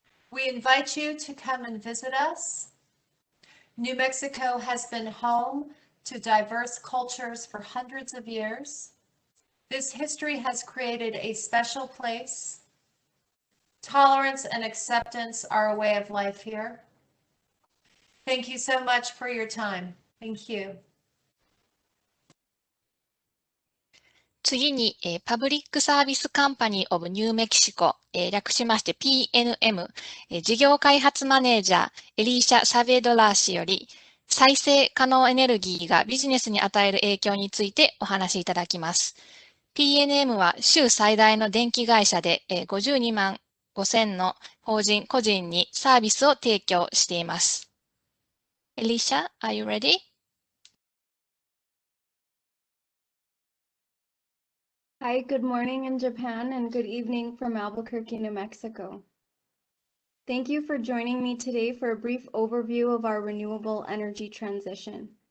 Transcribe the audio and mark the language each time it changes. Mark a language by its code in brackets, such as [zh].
[en] We invite you to come and visit us. New Mexico has been home to diverse cultures for hundreds of years. This history has created a special place. Tolerance and acceptance are a way of life here. Thank you so much for your time. Thank you. [ja] 次に、パブリックサービスカンパニーオブニューメキシコ、略しまして PNM、事業開発マネージャーエリーシャ・サベドラー氏より、再生可能エネルギーがビジネスに与える影響についてお話しいただきます。 PNM は州最大の電気会社で、52万5000の法人・個人にサービスを提供しています。 [en] エリーシャ、are you ready? Hi, good morning in Japan and good evening from Albuquerque, New Mexico. Thank you for joining me today for a brief overview of our renewable energy transition.